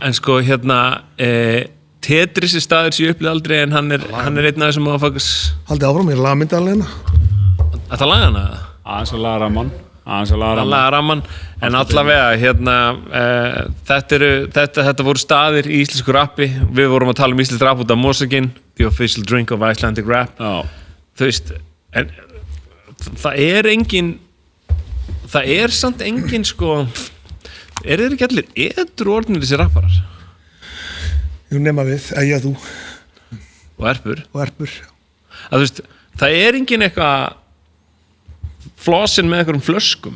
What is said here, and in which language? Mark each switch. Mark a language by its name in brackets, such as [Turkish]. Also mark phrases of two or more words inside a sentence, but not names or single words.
[Icelandic] En sko Tetris staður sem ég upplýði aldrei en hann er einn af þessum motherfuckers. Haldið áfram, ég laga myndið alveg hérna. Þetta laga hana? Aðeins að laga ramman. En allavega, þetta voru staðir í íslensku rappi. Við vorum að tala um íslenskt rap út af Mosaginn, [English] the official drink of Icelandic rap. Já. [Icelandic] Þú veist, en það er samt engin sko, þeir ekki allir edru orðnir þessi rapparar? Jú, nema við, ég þú. Og erpur. Að þú veist, það er engin eitthvað flossin með einhverjum flöskum.